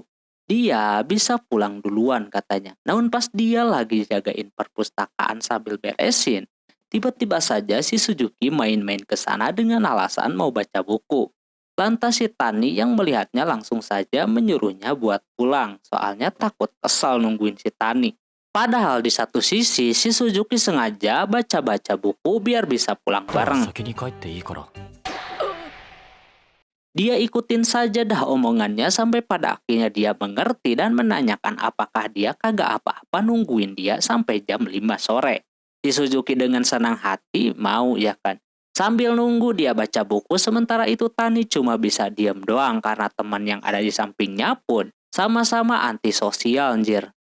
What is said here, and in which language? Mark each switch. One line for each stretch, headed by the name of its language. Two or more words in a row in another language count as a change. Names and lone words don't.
Indonesian: Dia bisa pulang duluan katanya. Namun pas dia lagi jagain perpustakaan sambil beresin, tiba-tiba saja si Suzuki main-main ke sana dengan alasan mau baca buku. Lantas si Tani yang melihatnya langsung saja menyuruhnya buat pulang, soalnya takut kesal nungguin si Tani. Padahal di satu sisi, si Suzuki sengaja baca-baca buku biar bisa pulang だから bareng.
Japanese: 先に帰っていいから。
Indonesian: Dia ikutin saja dah omongannya sampai pada akhirnya dia mengerti dan menanyakan apakah dia kagak apa-apa nungguin dia sampai jam 5 sore. Si Suzuki dengan senang hati mau ya kan. Sambil nunggu dia baca buku sementara itu Tani cuma bisa diam doang karena teman yang ada di sampingnya pun sama-sama antisosial anjir.